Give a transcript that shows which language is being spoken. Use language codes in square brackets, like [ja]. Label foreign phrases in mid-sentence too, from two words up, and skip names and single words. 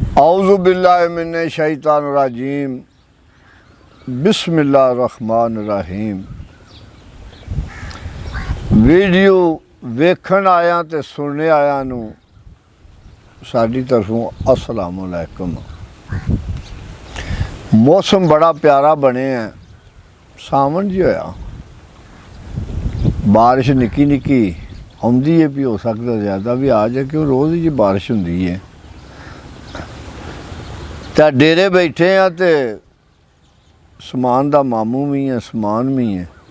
[ar] أعوذ بالله من الشيطان الرجيم بسم الله الرحمن الرحيم. [pa] ویڈیو ویکھݨ آیا تے سننے آیا نوں ساڈی طرفوں [ar] السلام عليكم. [pa] موسم بڑا پیارا بنے ہے، ساون جی ہویا، بارش نکی نکی آؤندی ہے، بھی ہو سکتا زیادہ بھی آ جائے کیوں روز ہی بارش ہندی ہے. تو ڈیرے بیٹھے ہیں تو سامان دا مامو بھی ہے، سامان بھی ہے.